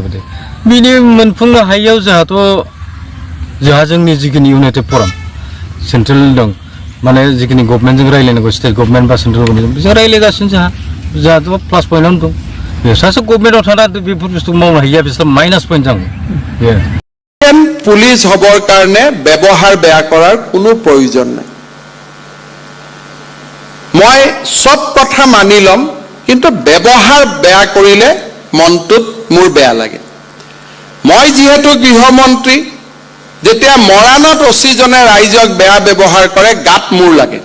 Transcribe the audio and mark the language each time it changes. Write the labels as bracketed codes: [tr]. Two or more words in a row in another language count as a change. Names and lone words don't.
[brx] बिनि मोनफुंनो हायियाव जोंहा जोंनि जिखिनि इउनाइटेड फराम सेन्ट्रेल दं, माने जिखिनि गभर्नमेन्टजों रायज्लायनांगौ, [en] state government [brx] बा [en] central government [brx] बिसोर रायज्लायगासिनो। जोंहाथ' [en] plus pointआवनो [brx] दं। बिसोरसो गभर्नमेन्टआव थानानै बेफोर बुस्थुखौ मावनो हायिया बिसोर [en] minus point [brx] जागोन। [as] পুলিশ হবৰ কাৰণে ব্যৱহাৰ বেয়া কৰাৰ কোনো প্ৰয়োজন নাই। মই সব কথা মানি লম, কিন্তু ব্যৱহাৰ বেয়া কৰিলে মনটোত মোৰ বেয়া লাগে। মই যিহেতু গৃহমন্ত্ৰী, যেতিয়া মৰাণত অচিজনে ৰাইজক বেয়া ব্যৱহাৰ কৰে গাত মোৰ লাগে।